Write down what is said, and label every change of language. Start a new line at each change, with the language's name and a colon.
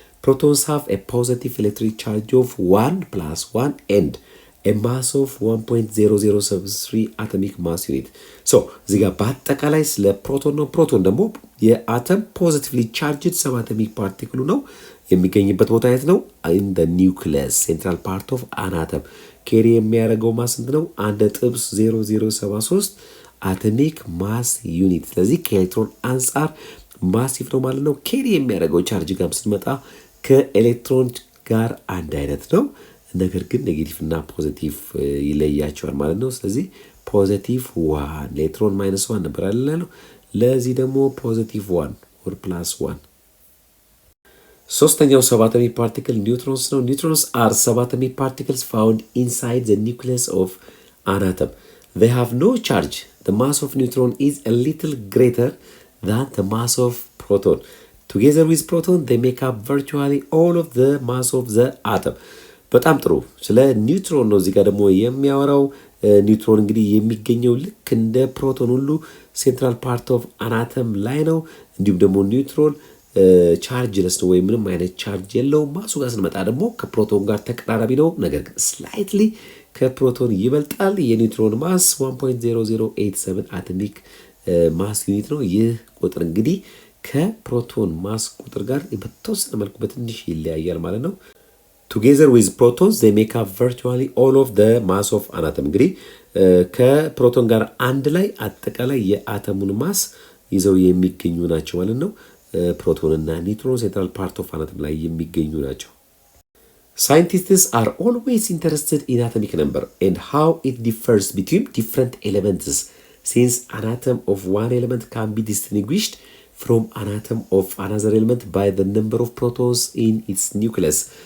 English: Protons have a positive electric charge of 1 plus 1 and a mass of 1.0073 atomic mass unit.
Amharic: So እዚህ ጋር በአጠቃላይ ስለ ፕሮቶን ነው። ፕሮቶን ደግሞ የአተም ፖዚቲቭሊ ቻርጅድ ሰባቶሚክ ፓርቲክሉ ነው። የሚገኝበት ቦታ የት ነው?
English: in the nucleus, central part of an atom.
Amharic: ኬሪ የሚያደርገው ማስ ስንት ነው? 1.0073 አቶሚክ ማስ ዩኒት። ስለዚህ ከኤሌክትሮን አንጻር ማሲቭ ነው ማለት ነው። ኬሪ የሚያደርገው ቻርጅ ጋር ስትመጣ ከኤሌክትሮን ጋር አንድ አይነት ነው፣ ነገር ግን ኔጌቲቭ እና ፖዚቲቭ ይለያቸዋል ማለት ነው። ስለዚህ ፖዚቲቭ 1 ኤሌክትሮን ማይነስ 1 ነበር አይደል? ለዚህ ደግሞ ፖዚቲቭ 1 ኦር ፕላስ 1። ሶስተኛው ሰባቶሚክ ፓርቲክል ኒውትሮንስ ነው።
English: ኒውትሮንስ አር ሰባቶሚክ ፓርቲክልስ ፋውንድ ኢንሳይድ ዘ ኒውክሊየስ ኦፍ አን አተም. They have no charge. The mass of neutron is a little greater than the mass of proton. Together with proton, they make up virtually all of the mass of the atom.
Amharic: በጣም ጥሩ። ስለ ኒውትሮን ነው እዚህ ጋር ደግሞ የሚያወራው። ኒውትሮን እንግዲህ የሚገኘው ልክ እንደ ፕሮቶን ሁሉ
English: ሴንትራል ፓርት ኦፍ አናተም
Amharic: ላይ ነው። እንዲሁም ደግሞ ኒውትሮን ቻርጅ ለስ ነው፣ ወይም ምንም አይነት ቻርጅ የለውም። ማሱ ጋር ስንመጣ ደግሞ ከፕሮቶን ጋር ተቀራራቢ ነው፣ ነገር ግን ስላይትሊ ከፕሮቶን ይበልጣል። የኒውትሮን ማስ 1.0087 አቶሚክ ማስ ዩኒት ነው። ይህ ቁጥር እንግዲህ ከፕሮቶን ማስ ቁጥር ጋር በተወሰነ መልኩ በትንሽ ይለያያል ማለት ነው።
English: Together with protons they make up virtually all of the mass of an atom.
Amharic: እንግዲህ ከፕሮቶን ጋር አንድ ላይ አጠቃላይ የአተሙን ማስ ይዘው የሚገኙ ናቸው ማለት ነው። ፕሮቶን እና ኒውትሮን ሴንትራል ፓርት ኦፍ አናተም ላይ የሚገኙ ናቸው።
English: Scientists are always interested in atomic number and how it differs between different elements, since an atom of one element can be distinguished from an atom of another element by the number of protons in its nucleus.